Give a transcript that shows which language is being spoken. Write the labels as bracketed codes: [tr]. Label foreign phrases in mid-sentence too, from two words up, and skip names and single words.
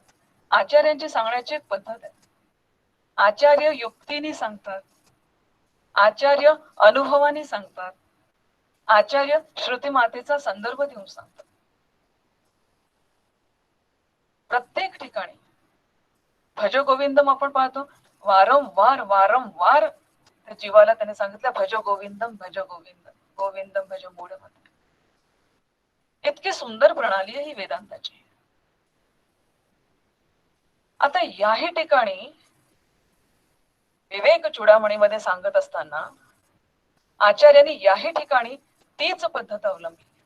[mr] आचार्यांची सांगण्याची एक पद्धत आहे. आचार्य युक्तीने सांगतात, आचार्य अनुभवाने सांगतात, आचार्य श्रुती मातेचा संदर्भ देऊन सांगतात. प्रत्येक ठिकाणी [sa] भज गोविंदम [mr] आपण पाहतो, वारंवार वारंवार त्या जीवाला त्याने सांगितलं [sa] भज गोविंदम भज गोविंदम, गोविंदम भज मूढमते. [mr] इतकी सुंदर प्रणाली आहे ही वेदांताची. आता याही ठिकाणी विवेक चूडामणीमध्ये सांगत असताना आचार्यांनी याही ठिकाणी तीच पद्धत अवलंबली.